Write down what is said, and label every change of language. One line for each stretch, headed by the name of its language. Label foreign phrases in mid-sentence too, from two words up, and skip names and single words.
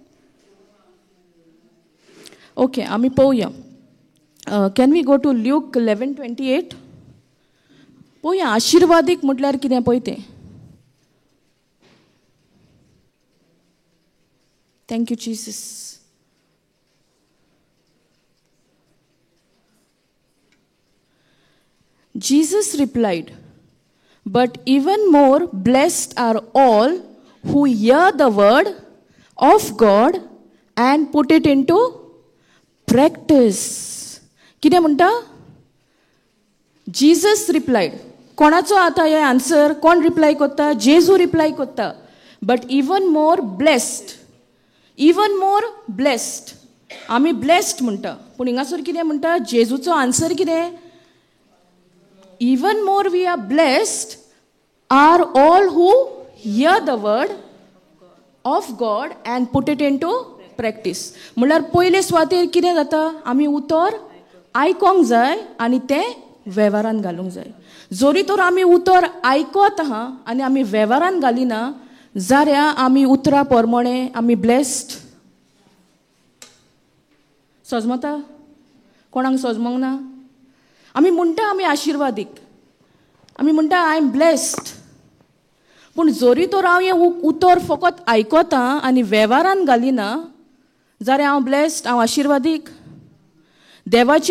Konkani: ओके, आमी पळोवया.
English: Can we go to Luke 11:28?
Konkani: पळोवया आशिर्वादीक म्हटल्यार कितें पळय तें.
English: thank you Jesus. Jesus replied, "But even more blessed are all who hear the word of God and put it into practice."
Konkani: कितें म्हणटा?
English: Jesus replied.
Konkani: कोणाचो आता हे आन्सर? कोण रिप्लाय करता? जेजू रिप्लाय करता.
English: But even more blessed. Even more blessed.
Konkani: आमी blessed म्हणटा. पूण हिंगासर कितें म्हणटा? जेजूचो आन्सर कितें?
English: Even more we are blessed are all who hear the word of God and put it into
Konkani: प्रॅक्टीस म्हणल्यार पयले सुवातेर कितें जाता आमी उतर आयकोंक जाय आनी तें वेव्हारान घालूंक जाय जोरी तर आमी उतर आयकत आहा आनी आमी वेव्हारान घालिना जाल्यार आमी उतरा प्रमाणे आमी ब्लेस्ड सजमता कोणाक सजमोंक ना आमी म्हणटा आमी आशिर्वादीक आमी म्हणटा
English: I am blessed
Konkani: पूण जोरी तर हांव हें उतर फकत आयकता आनी वेव्हारान घालिना जाल्यार हांव ब्लेस्ड हांव आशिर्वादीक देवाचें